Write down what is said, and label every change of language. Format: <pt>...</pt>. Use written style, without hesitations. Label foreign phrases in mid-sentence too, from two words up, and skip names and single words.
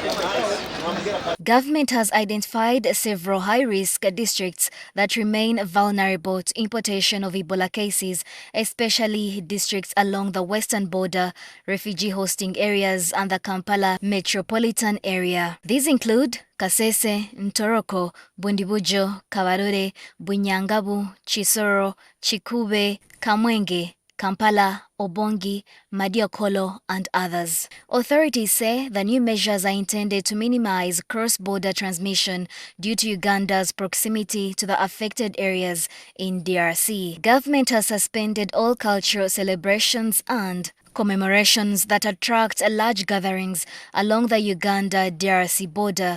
<en>Government has identified several high-risk districts that remain vulnerable to importation of Ebola cases, especially districts along the western border, refugee hosting areas and the Kampala metropolitan area. These include Kasese, Ntoroko, Bundibujo, Kabarore, Bunyangabu, Chisoro, Chikube, Kamwenge, Kampala, Obongi, Madiokolo, and others. Authorities say the new measures are intended to minimize cross-border transmission due to Uganda's proximity to the affected areas in DRC. Government has suspended all cultural celebrations and commemorations that attract large gatherings along the Uganda-DRC border.</en>